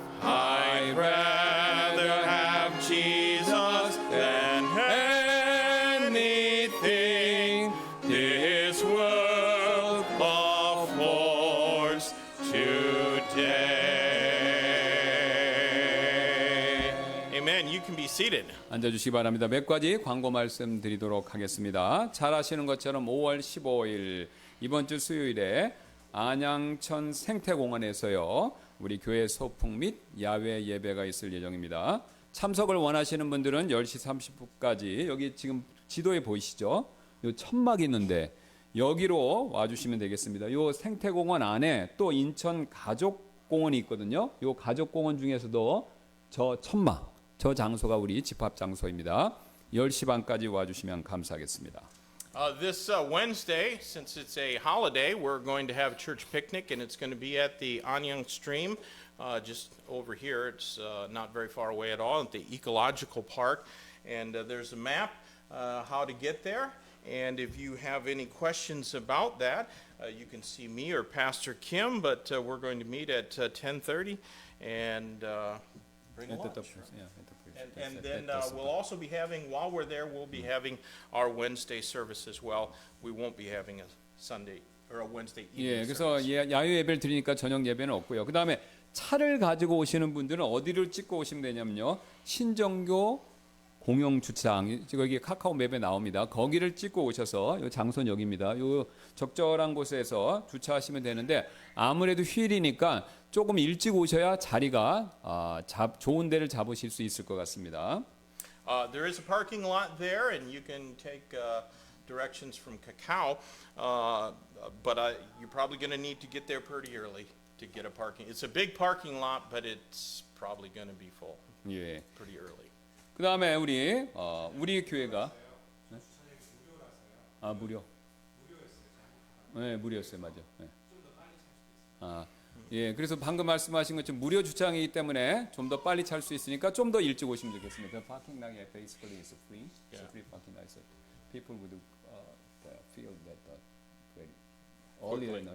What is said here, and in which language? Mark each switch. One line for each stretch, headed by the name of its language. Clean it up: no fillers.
English: I'd rather have Jesus than anything this world affords today. Amen. You can be seated.
Korean: 앉아주시기 바랍니다. 몇 가지 광고 말씀 드리도록 하겠습니다. 잘 아시는 것처럼 5월 15일 이번 주 수요일에 안양천 생태공원에서요, 우리 교회 소풍 및 야외 예배가 있을 예정입니다. 참석을 원하시는 분들은 10시 30분까지 여기 지금 지도에 보이시죠? 요 천막이 있는데 여기로 와주시면 되겠습니다. 요 생태공원 안에 또 인천 가족공원이 있거든요. 요 가족공원 중에서도 저 천막, 저 장소가 우리 집합 장소입니다. 10시 반까지 와주시면 감사하겠습니다.
English: This Wednesday, since it's a holiday, we're going to have a church picnic, and it's going to be at the Anyang Stream, just over here. It's not very far away at all, at the Ecological Park. And there's a map how to get there. And if you have any questions about that, you can see me or Pastor Kim, but we're going to meet at 10:30 and bring a lunch. And then we'll also be having, while we're there, we'll be having our Wednesday service as well. We won't be having a Sunday or a Wednesday evening
Korean: 예, 그래서
English: service.
Korean: 야외 예배를 드리니까 저녁 예배는 없고요. 그다음에 차를 가지고 오시는 분들은 어디를 찍고 오시면 되냐면요. 신정교 공영 주차장, 여기 카카오 맵에 나옵니다. 거기를 찍고 오셔서 요 장소는 여기입니다. 요 적절한 곳에서 주차하시면 되는데 아무래도 휴일이니까 조금 일찍 오셔야 자리가 좋은 데를 잡으실 수 있을 것 같습니다.
English: There is a parking lot there, and you can take directions from Kakao, but you're probably going to need to get there pretty early to get a parking. It's a big parking lot, but it's probably going to be full
Korean: 예.
English: pretty early.
Korean: 그다음에 우리 교회가 무료. 네, 무료였어요, 맞아. 네. 예, 그래서 방금 말씀하신 것처럼 무료 주차장이기 때문에 좀 더 빨리 찰 수 있으니까 좀 더 일찍 오시면 좋겠습니다.
English: The parking lot basically is free. It's a free parking lot. So people would feel that very earlier.